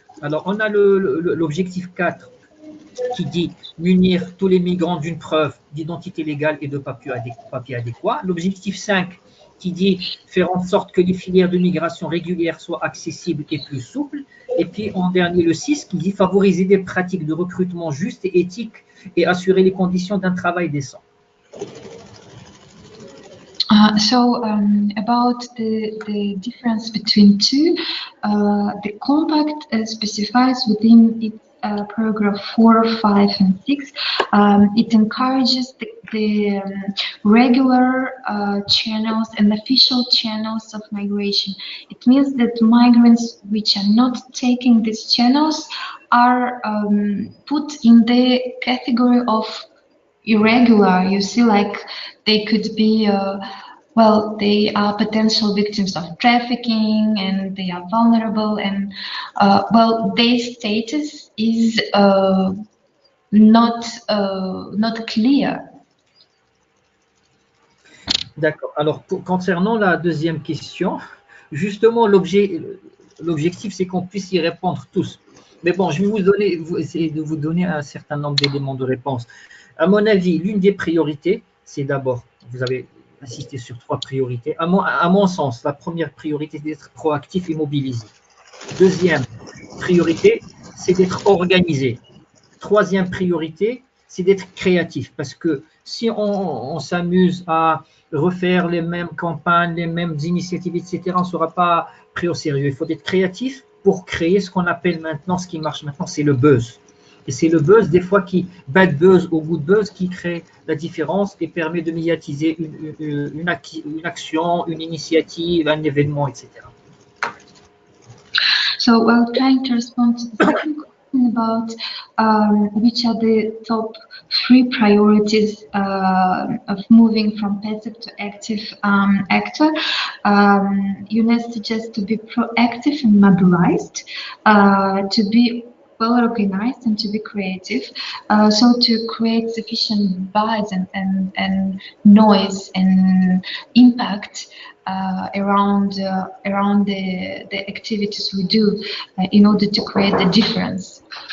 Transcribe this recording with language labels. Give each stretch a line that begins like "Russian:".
French: Alors, on a l'objectif 4 qui dit munir tous les migrants d'une preuve d'identité légale et de papier adéquat. L'objectif 5 qui dit faire en sorte que les filières de migration régulière soient accessibles et plus souples. Et puis en dernier, le 6 qui dit favoriser des pratiques de recrutement justes et éthiques et assurer les conditions d'un travail décent.
English: About the difference between two, the compact specifies within its paragraph 4, 5, and 6. It encourages the regular channels and official channels of migration. It means that migrants which are not taking these channels are put in the category of irregular. You see, like they could be well, they are potential victims of trafficking and they are vulnerable, and well, their status is not clear.
French: D'accord. Alors, concernant la deuxième question, justement, l'objectif, c'est qu'on puisse y répondre tous. Mais bon, je vais essayer de vous donner un certain nombre d'éléments de réponse. À mon avis, l'une des priorités, c'est d'abord, vous avez insisté sur 3 priorités. À mon sens, la première priorité, c'est d'être proactif et mobilisé. Deuxième priorité, c'est d'être organisé. Troisième priorité, c'est d'être créatif. Parce que si on s'amuse à refaire les mêmes campagnes, les mêmes initiatives, etc., on ne sera pas pris au sérieux. Il faut être créatif pour créer ce qu'on appelle maintenant, ce qui marche maintenant, c'est le buzz. Et c'est le buzz, des fois, bad buzz ou good buzz, qui crée la différence et permet de médiatiser une action, une initiative, un événement, etc.
English: So, while trying to respond to the second question about which are the top 3 priorities of moving from passive to active actor, UNES suggests to be proactive and mobilized, to be well organized and to be creative, so to create sufficient buzz and noise and impact around the activities we do in order to create the difference.